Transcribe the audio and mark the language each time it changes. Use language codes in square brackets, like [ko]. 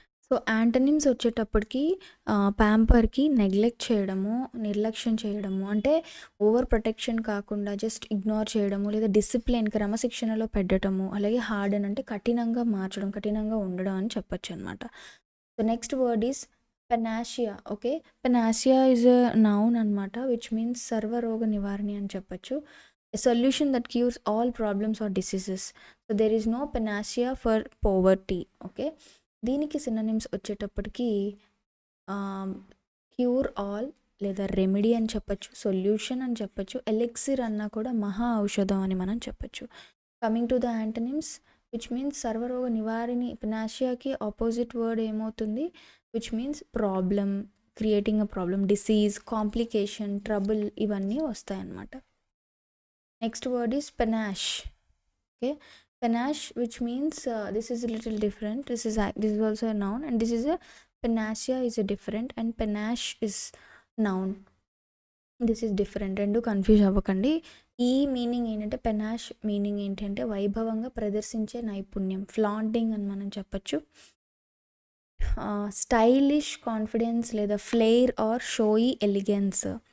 [te] So antonyms వచ్చేటప్పటికి ప్యాంపర్కి neglect చేయడము, నిర్లక్ష్యం చేయడము, అంటే ఓవర్ ప్రొటెక్షన్ కాకుండా జస్ట్ ఇగ్నోర్ చేయడము, లేదా డిసిప్లిన్ క్రమశిక్షణలో పెట్టడము, అలాగే హార్డన్ అంటే కఠినంగా మార్చడం, కఠినంగా ఉండడం అని చెప్పొచ్చు అనమాట. [en] So next word is panacea. Okay, panacea is a noun [te] అనమాట, [en] which means [te] సర్వరోగ నివారణి అని చెప్పొచ్చు. [en] A solution that cures all problems or diseases. So there is no panacea for poverty. [te] Okay, దీనికి సినోనిమ్స్ వచ్చేటప్పటికి క్యూర్ ఆల్ లేదా remedy అని చెప్పచ్చు, solution అని చెప్పచ్చు, ఎలెక్సిర్ అన్నా కూడా మహా ఔషధం అని మనం చెప్పచ్చు. [en] coming to the antonyms, which means [te] సర్వరోగ నివారిణి. పెనాషియాకి ఆపోజిట్ వర్డ్ ఏమవుతుంది, which means problem, creating a problem, disease, complication, trouble, ఇవన్నీ వస్తాయన్నమాట. [en] Next word is panache. Okay, panache, which means this is a little different. This is also a noun, and this is a panacea is a different, and panache is noun. This is different. [te] రెండు confuse అవ్వకండి. ఈ meaning ఏంటంటే, పెనాష్ meaning ఏంటంటే వైభవంగా ప్రదర్శించే నైపుణ్యం, flaunting అని మనం చెప్పచ్చు. [en] stylish confidence [te] లేదా [en] Flair or showy elegance.